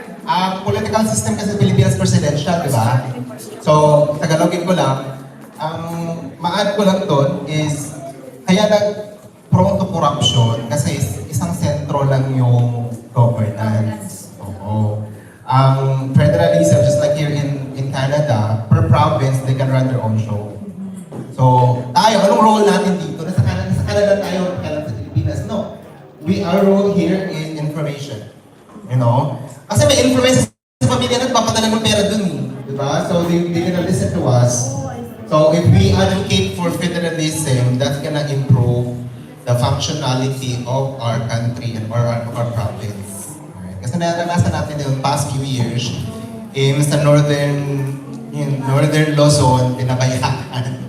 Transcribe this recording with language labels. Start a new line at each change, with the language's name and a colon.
Filipino: Ang
English: political system
Filipino: kasi sa Pilipinas presidential, di ba? So, Tagalogin ko lang, ang ma-add ko lang doon is, kaya
English: prone to corruption
Filipino: kasi isang sentro lang yung governance. Oo.
English: Ang federalism, just like here in Canada, per province, they can run their own show.
Filipino: So, tayo, anong role natin dito? Nasa Canada tayo, kaya sa Pilipinas?
English: No. Our role here is information. You know?
Filipino: Kasi may information sa pamilya, nagpapadala ng pera dun eh. Diba?
English: So, they gonna listen to us. So, if we advocate for federalism, that's gonna improve the functionality of our country and of our province.
Filipino: Right? Kasi naranasan natin
English: in the past few years,
Filipino: sa northern Luzon, pinabayaan.